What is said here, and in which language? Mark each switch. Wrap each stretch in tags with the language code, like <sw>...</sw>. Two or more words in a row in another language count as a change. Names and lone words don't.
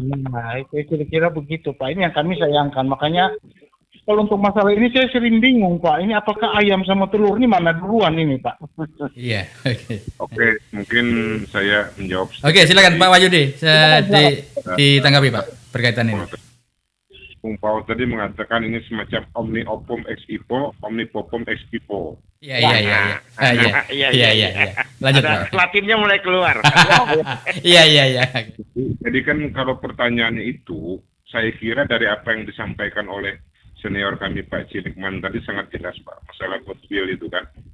<id>Nah itu kira-kira begitu Pak. Ini yang kami sayangkan. Makanya kalau untuk masalah ini saya sering bingung Pak. Ini apakah ayam sama telur ini mana duluan ini Pak? Iya, oke. Oke, mungkin saya menjawab. Oke, silakan Pak Wahyudi. Ditanggapi Pak berkaitan ini. Bung Paul tadi mengatakan ini semacam</id> <la>omni opum ex ipo, omni popum ex pipo.</la> <id>Iya. Lanjut Pak. Latinnya mulai keluar. Iya. Jadi kan kalau pertanyaannya itu, saya kira dari apa yang disampaikan oleh senior kami Pak Cilikman tadi sangat jelas Pak, masalah goodwill itu kan.</id>